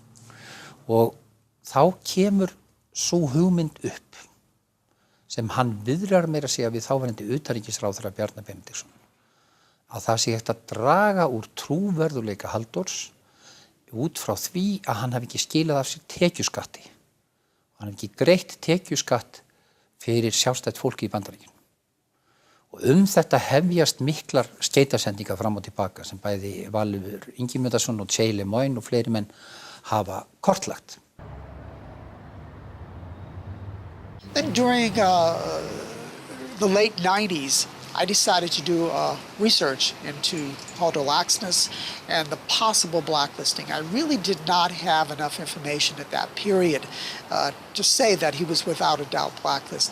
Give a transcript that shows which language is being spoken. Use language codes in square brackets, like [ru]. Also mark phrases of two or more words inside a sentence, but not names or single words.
[is] Og þá kemur sú hugmynd upp sem hann viðrar meira að segja við þáverandi utanríkisráðherra Bjarna Benediktsson, að það sé hægt að draga úr trúverðugleika Halldórs út frá því að hann hafi ekki skilað af sér tekjuskatti. Hann hafi ekki greitt tekjuskatt fyrir sjálfstætt fólki í Bandaríkjunum. Og þetta hefjast miklar skeytasendingar fram og tilbaka sem bæði Valur Ingimundarson og J. Lemoyne og fleiri menn hafa kortlagt. [en] During the late 90s, I decided to do research into Haldor Laxness and the possible blacklisting. I really did not have enough information at that period to say that he was without a doubt blacklisted.